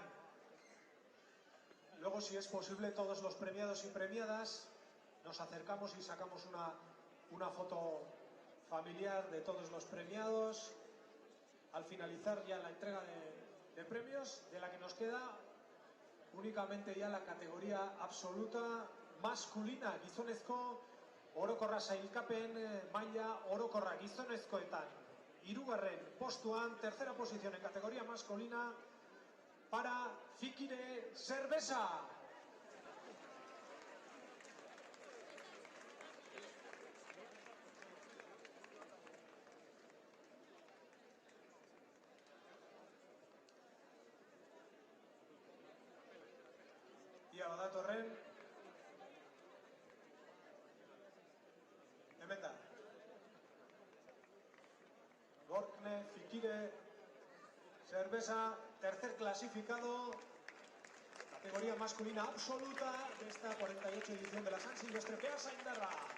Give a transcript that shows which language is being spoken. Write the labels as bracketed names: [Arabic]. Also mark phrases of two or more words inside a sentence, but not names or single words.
[Spanish] Luego, si es posible, todos los premiados y premiadas nos acercamos y sacamos una foto familiar de todos los premiados. Al finalizar ya la entrega de premios, de la que nos queda únicamente ya la categoría absoluta masculina, [Basque] gizonezko orokorra sailkapen maila orokorra gizonezkoetan. Hirugarren postuan, [Spanish] tercera posición en categoría masculina para Fikire Cerveza. [Basque] Ia badatorren, hemen da. [Spanish] Gorkne Fikire Cerveza, tercer clasificado, categoría masculina absoluta de esta 48 edición de la San Silvestre Peasa Indarra.